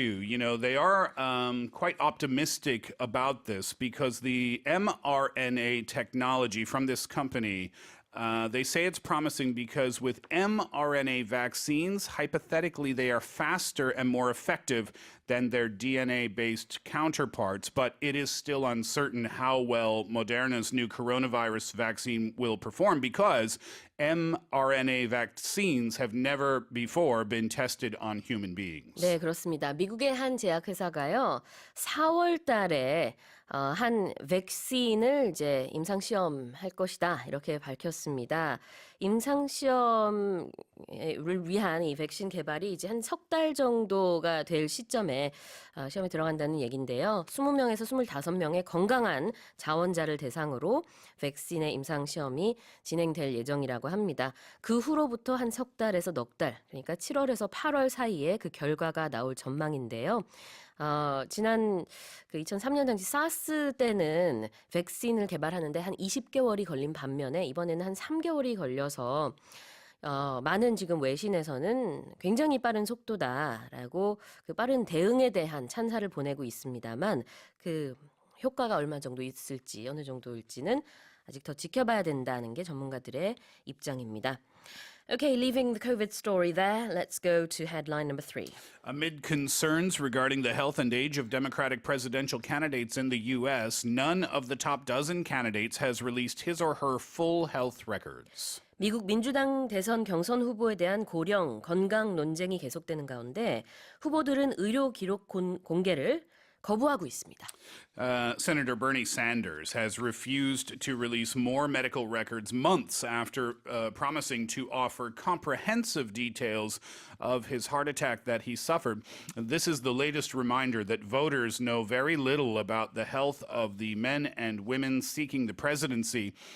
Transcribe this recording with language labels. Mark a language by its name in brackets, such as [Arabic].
[English] You know, they are quite optimistic about this because the mRNA technology from this company, they say it's promising because with mRNA vaccines, hypothetically, they are faster and more effective than their DNA-based counterparts, but it is still uncertain how well Moderna's new coronavirus vaccine will perform because mRNA vaccines have never before been tested on human beings. [Korean] 네, 그렇습니다. 미국의 한 제약회사가요, 4월 달에 한 백신을 이제 임상시험할 것이다 이렇게 밝혔습니다. 임상시험을 위한 이 백신 개발이 이제 한 3달 정도가 될 시점에 만에 시험에 들어간다는 얘기인데요. 20명에서 25명의 건강한 자원자를 대상으로 백신의 임상시험이 진행될 예정이라고 합니다. 그 후로부터 한 석 달에서 넉 달, 그러니까 7월에서 8월 사이에 그 결과가 나올 전망인데요. 지난 그 2003년 당시 사스 때는 백신을 개발하는데 한 20개월이 걸린 반면에 이번에는 한 3개월이 걸려서 많은 지금 외신에서는 굉장히 빠른 속도다라고 그 빠른 대응에 대한 찬사를 보내고 있습니다만 그 효과가 얼마 정도 있을지 어느 정도일지는 아직 더 지켜봐야 된다는 게 전문가들의 입장입니다. [English] Okay, leaving the COVID story there, let's go to headline number 3. Amid concerns regarding the health and age of Democratic presidential candidates in the U.S., none of the top dozen candidates has released his or her full health records. [Korean] 미국 민주당 대선 경선 후보에 대한 고령 건강 논쟁이 계속되는 가운데 후보들은 의료 기록 공개를 거부하고 있습니다. [English] Senator Bernie Sanders has refused to release more medical records months after promising to offer comprehensive details of his heart attack that he suffered. This is the latest reminder that voters know very little about the health of the men and women seeking the presidency.